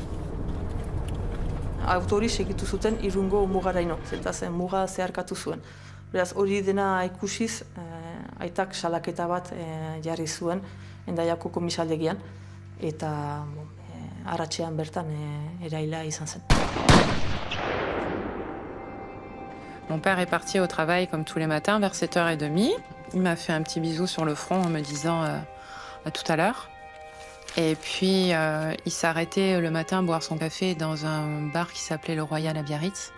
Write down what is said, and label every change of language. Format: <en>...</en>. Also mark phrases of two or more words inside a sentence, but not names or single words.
<eu>Auto hori segitu zuten Irungo mugaraino, eta zen muga zeharkatu zuen. Beraz, hori dena ikusiz, aitak salaketa bat jarri zuen Hendaiako komisaldegian, eta arratsean bertan eraila izan zen.</eu> <fr>Mon père est parti au travail comme tous les matins vers 7h30. Il m'a fait un petit bisou sur le front en me disant à tout à l'heure. Et puis il s'est arrêté le matin boire son café dans un bar qui s'appelait le Royal à Biarritz.</fr>